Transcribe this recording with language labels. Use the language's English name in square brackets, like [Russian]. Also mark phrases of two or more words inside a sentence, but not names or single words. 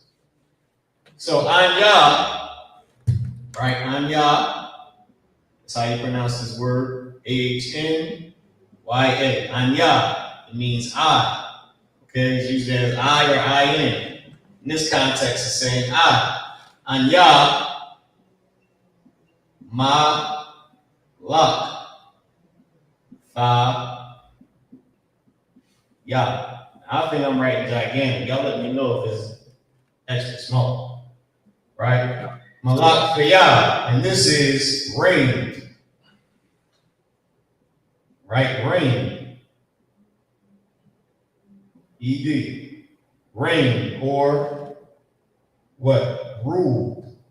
[English] So Anya, right? Anya, that's how you pronounce this word. A-H-N-Y-A. Anya. It means I. Okay, it's used as I or I-N. In this context, it's saying I. Anya, ma, lak, tha, ya. I think I'm writing gigantic. Y'all let me know if it's extra small. Right? Malak for ya. And this is rain. Right? Rain. ED. Rain or what? Ruled.